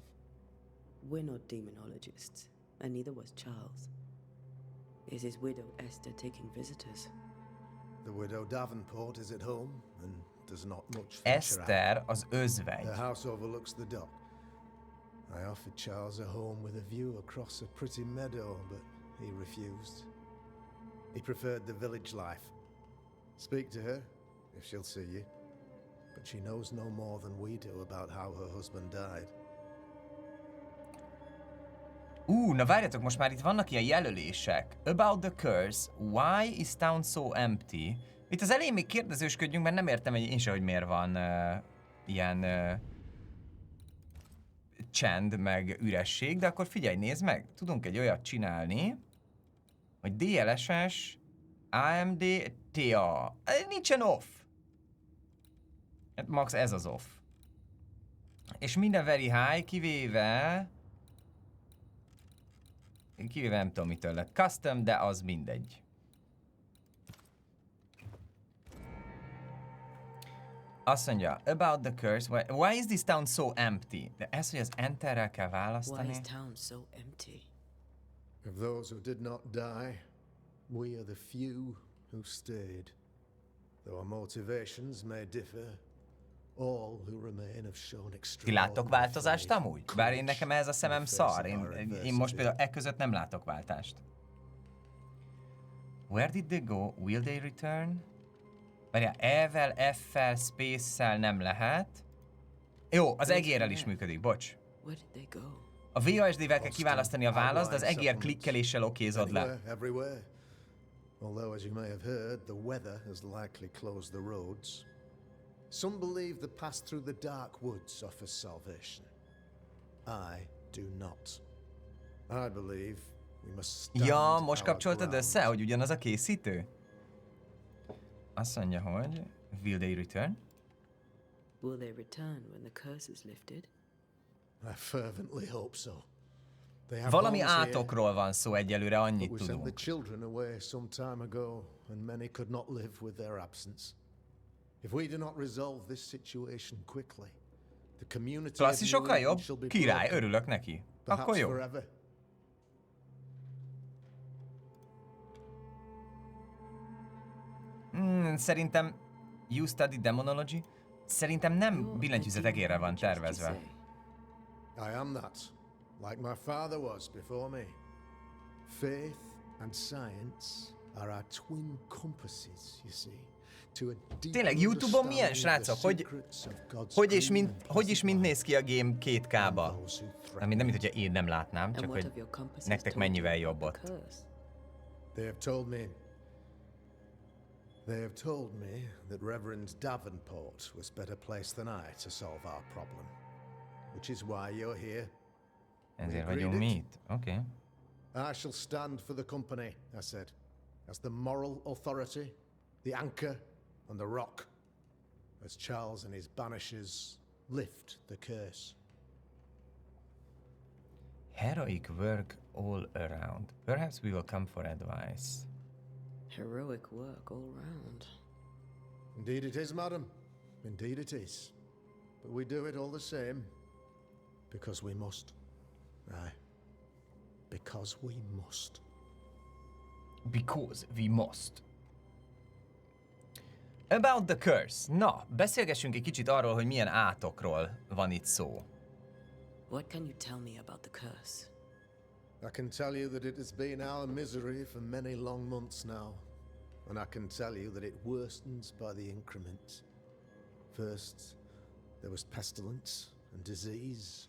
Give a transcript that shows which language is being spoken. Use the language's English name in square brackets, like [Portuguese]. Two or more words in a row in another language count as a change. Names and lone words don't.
[English] We're not demonologists, and neither was Charles. Is his widow Esther taking visitors? The widow Davenport is at home and does not much venture out. [Hungarian] Eszter az özvegy. [English] The house overlooks the dock. I offered Charles a home with a view across a pretty meadow, but he refused. He preferred the village life. Speak to her, if she'll see you. But she knows no more than we do about how her husband died. [Hungarian] Na várjatok, most már itt vannak ilyen jelölések. [English] About the curse, why is town so empty? [Hungarian] Itt az elején még kérdezősködjünk, mert nem értem én se, hogy miért van ilyen csend, meg üresség, de akkor figyelj, nézd meg, tudunk egy olyat csinálni, hogy DLSS, AMD, TA. Nincsen off. Hát max ez az off. És minden [English] very high, [Hungarian] kivéve nem tudom mitől lett custom, de az mindegy. Azt mondja, [English] about the curse, why is this town so empty? [Hungarian] De ez, hogy az enterrel kell [English] Why [Hungarian] választani. [English] is town so empty? Of those who did not die, we are the few who stayed. Though our motivations may differ, all who remain have shown [Hungarian] Ti [English] extraordinary [Hungarian] láttok változást [English] faith, [Hungarian] amúgy? Bár én nekem ez a szemem szar. Én most [English] adversity. [Hungarian] például e között nem látok váltást. [English] Where did they go? Will they return? [Hungarian] Várjál, E-vel, F-fel, Space-szel nem lehet. Jó, az egérrel is működik, bocs. [English] Where did they go? [Hungarian] A VASD-vel kell kiválasztani a választ, de az egér klikkeléssel okézod le. [English] Anywhere, everywhere. Although, as you may have heard, the weather has likely closed the roads. Some believe the path through the dark woods offers salvation. I do not. I believe we must stand [Hungarian] Ja, most [English] our [Hungarian] kapcsoltad [English] ground. [Hungarian] össze, hogy ugyanaz a készítő? Azt mondja, hogy [English] will they return? Will they return when the curse is lifted? I fervently hope so. They have [Hungarian] Valami [English] homes here, [Hungarian] átokról van szó egyelőre, annyit [English] but we sent the [Hungarian] tudunk. [English] children away some time ago, and many could not live with their absence. If we do not resolve this situation quickly, the community [Hungarian] Klassi [English] of [Hungarian] sokkal [English] New [Hungarian] jobb? [English] England shall be [Hungarian] Király, [English] broken, [Hungarian] örülök neki. [English] perhaps [Hungarian] Akkor jó. [English] forever. Szerintem You Study Demonology? [Hungarian] Szerintem nem [English] You're a [Hungarian] billentyűzet egérre van [English] demonologist, you [Hungarian] tervezve. [English] say. I am that, like my father was before me. Faith and science are our twin compasses, you see. To a deep [Hungarian] Tényleg, YouTube-on milyen, [English] understanding of the [Hungarian] srácok? [English] secrets of God's [Hungarian] Hogy és mint néz ki a game 2K-ba? [English] those who [Hungarian] Nem, mint hogyha én nem látnám, [English] And [Hungarian] csak [English] what [Hungarian] hogy [English] of your compasses [Hungarian] nektek [English] told you [Hungarian] mennyivel [English] about [Hungarian] jobb [English] the [Hungarian] ott. [English] curse? They have told me that Reverend Davenport was better placed than I to solve our problem. Which is why you're here. [Hungarian] Ezért [English] We [Hungarian] vagyunk [English] agreed [Hungarian] mi [English] it. [Hungarian] itt. Oké. [English] I shall stand for the company, I said, as the moral authority, the anchor, and the rock, as Charles and his Banishers lift the curse. Heroic work all around. Perhaps we will come for advice. Heroic work all round. Indeed it is, madam. Indeed it is. But we do it all the same. Because we must. Aye. Because we must. Because we must. About the curse. [Hungarian] Na, beszélgessünk egy kicsit arról, hogy milyen átokról van itt szó. [English] What can you tell me about the curse? I can tell you that it has been our misery for many long months now. And I can tell you that it worstens by the increment. First, there was pestilence and disease.